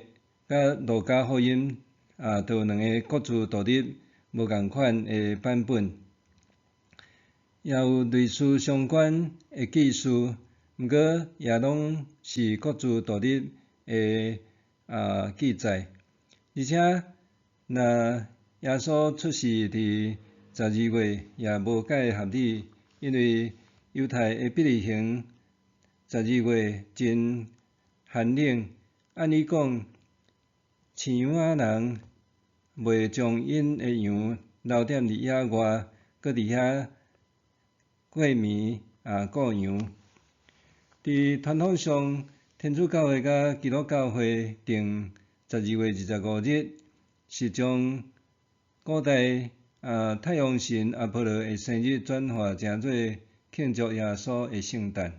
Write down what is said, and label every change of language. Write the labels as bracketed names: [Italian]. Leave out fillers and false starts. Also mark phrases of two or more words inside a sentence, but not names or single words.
[Min Nan Chinese] 甲路加福音都有两个各自独立无共款的版本，也有类似相关的记述，毋过也拢是各自独立的记载，而且若耶稣出世伫12月也无介合理，因为犹太的伯利恒 12月真寒冷，按理讲，饲养仔人袂将因的羊留踮伫野外，搁伫遐过暝顾羊。伫传统上，天主教会甲基督教会定12月25日，是将古代太阳神阿波罗的生日转化成做庆祝耶稣的圣诞。